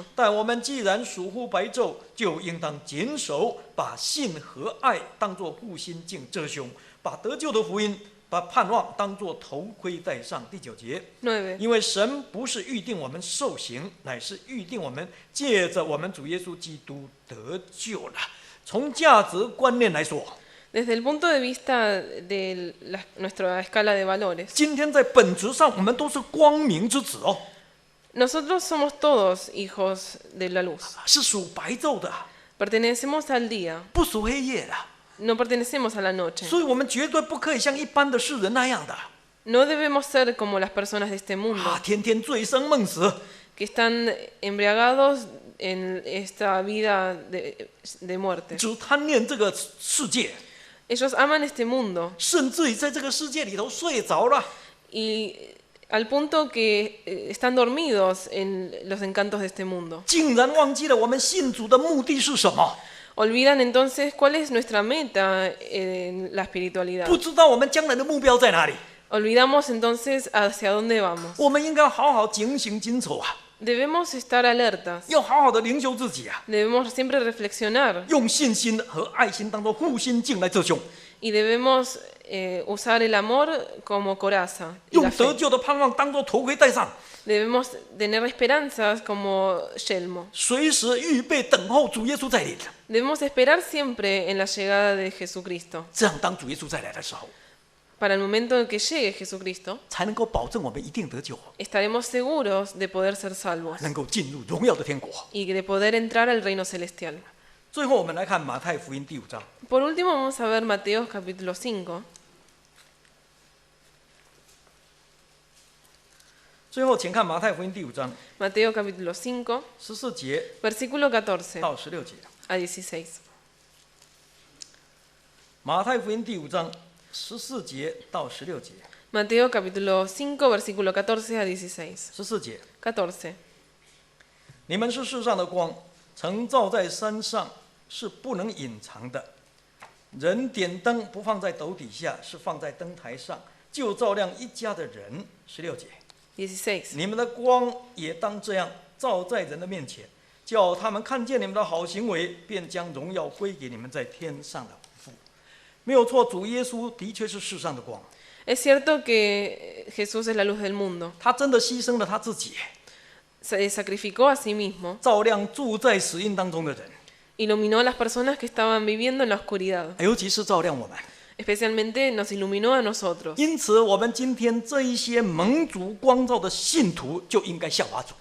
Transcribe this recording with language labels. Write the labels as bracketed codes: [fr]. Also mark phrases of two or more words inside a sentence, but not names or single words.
[zh] 但我们既然属乎白昼，就应当谨守，把信和爱当作护心镜遮胸，把得救的福音、把盼望当作头盔戴上。第9节， [es] 9. [zh] 因为神不是预定我们受刑，乃是预定我们借着我们主耶稣基督得救了。从价值观念来说， [es] Desde el punto de vista de nuestra escala de valores, [zh] 今天在本质上我们都是光明之子哦， [es] nosotros somos todos hijos de la luz. [zh] 是属白昼的， [es] Pertenecemos al día, [zh] 不属黑夜的。 [es] no pertenecemos a la noche. [zh] 所以我们绝对不可以像一般的世人那样的 [es] No debemos ser como las personas de este mundo, [zh] 天天醉生梦死， [es] que están embriagados en esta vida de muerte. [zh] 只贪恋这个世界， [es] Ellos aman este mundo [zh] 甚至于在这个世界里头睡着了。 [es] y al punto que están dormidos en los encantos de este mundo. [zh] 竟然忘记了我们信主的目的是什么， [es] Olvidan entonces cuál es nuestra meta en la espiritualidad. [zh] 不知道我们将来的目标在哪里。 [es] Olvidamos entonces hacia dónde vamos. [zh] 我们应该好好警醒谨守啊， [es] Debemos estar alertas. [zh] 要好好的灵修自己啊， [es] Debemos siempre reflexionar [zh] 用信心和爱心当做护心镜来遮胸， [es] y debemos usar el amor como coraza y [zh] 用 [es] la [zh] 得 [es] fe. [zh] 救的盼望当做头盔戴上， [es] Debemos tener esperanzas como yelmo. [zh] 随时预备等候主耶稣再临。 [es] Debemos esperar siempre en la llegada de Jesucristo. [zh] 这样，当主耶稣再来的时候， [es] Para el momento en que llegue Jesucristo, [zh] 才能够保证我们一定得救， [es] estaremos seguros de poder ser salvos [zh] 能够进入荣耀的天国。 [es] y de poder entrar al reino celestial. [zh] 最后，我们来看马太福音第5章。 [es] Por último, vamos a ver Mateo capítulo 5. [zh] 最后，请看马太福音第5章 [es] Mateo capítulo 5, [zh] 14 节 [es] versículo 14 [zh] 到16节。 [es] a 16. [zh] 马太福音第5章14节到16节。 [es] Mateo capítulo 5, versículo 14 a 16. [zh] 14 节， [es] 14. [zh] 你们是世上的光，曾照在山上，是不能隐藏的。人点灯不放在斗底下，是放在灯台上，就照亮一家的人。16节， [es] 16. [zh] 你们的光也当这样照在人的面前，叫他们看见你们的好行为，便将荣耀归给你们在天上的父。没有错，主耶稣的确是世上的光， [es] Es cierto que Jesús es la luz del mundo. [zh] 他真的牺牲了他自己， [es] Se sacrificó a sí mismo. [zh] 照亮住在死荫当中的人， [es] Iluminó a las personas que estaban viviendo en la oscuridad. [zh] 尤其是照亮我们。 [es] Especialmente nos iluminó a nosotros. [zh] 因此，我们今天这一些蒙主光照的信徒，就应该效法主，